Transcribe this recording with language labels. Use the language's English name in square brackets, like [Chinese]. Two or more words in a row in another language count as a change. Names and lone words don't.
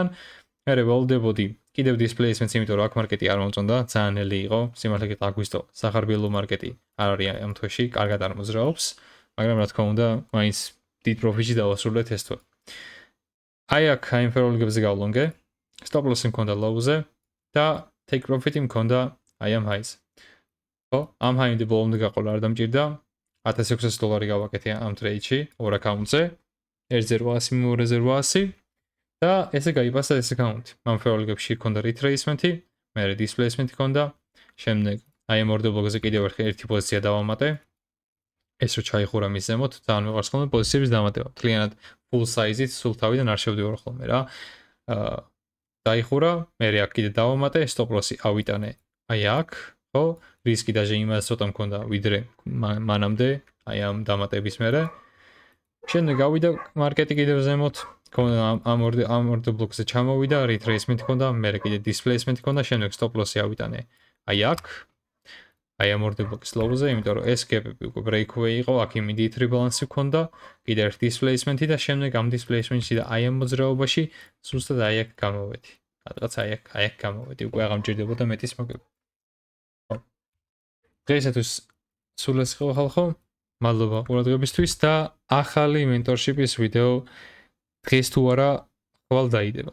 [Georgian] მე ველდებოდი კიდევ displacement-ს, იმიტომ რომ აქ მარკეტი არ მომწონდა, ძალიან ნელი იყო. სიმართლე გითხრა, აგვისტო სახარბიელო მარკეტი არ არის ამ თვეში, კარგად არ მოძრაობს, მაგრამ რა თქმა უნდა, მაინც დიდ პროფიტში დავასრულეთ ეს თვე. აი აქ ამ ფროლგებზე გავლონგე. [English] Stop loss [Georgian] მქონდა low-ზე და [English] take profit-ი [Georgian] მქონდა აი ამ high-ზე. ხო, ამ high-მდე ბოლომდე გაყოლა არ დამჭირდა. $1,600 გავაკეთე ამ trade-ში, ორ აკაუნტზე. 1.800, 2.800 და ესე გაიფასა ეს აკაუნტი. ამ ფროლგებში ქონდა retracement-ი, მერე displacement-ი ქონდა. შემდეგ აი ამ [English] order block-ზე [Georgian] კიდევ ერთი პოზიცია დავამატე. ეს რო ჩაიხურა მის ზემოთ, ძალიან მიყვარს ხოლმე პოზიციების დამატება. მთლიანად [English] full size-ით [Georgian] სულ თავიდან არ შევდივარ ხოლმე რა. დაიხურა, მერე აქ კიდე დავამატე, [English] stop loss-ი ავიტანე. [Georgian] აი აქ, ხო? რისკი დაჟე იმას ცოტა მქონდა ვიდრე მანამდე, აი ამ დამატების მერე. შემდეგ გავიდა მარკეტი კიდევ ზემოთ. ამ [English] order block-ზე [Georgian] ჩამოვიდა, retracement ქონდა, მერე კიდე displacement ქონდა, შემდეგ [English] stop loss-ი [Georgian] ავიტანე. აი აქ აი ამ [English] order block-ის [Georgian] low-ზე, იმიტომ რომ ეს gap-ები უკვე breakaway იყო, აქ [English] immediate rebalance [Georgian] ქონდა, კიდე ერთ displacement-ი და შემდეგ ამ displacement-ში და აი ამ მოძრაობაში ზუსტად აი აქ გამოვედი. რაღაც აი აქ გამოვედი, უკვე აღარ მჭირდებოდა მეტის მოგება. ხო. დღეისათვის სულ ეს იყო ხალხო. მადლობა ყურადღებისთვის და ახალი mentorship-ის ვიდეო დღეს თუ არა ხვალ დაიდება.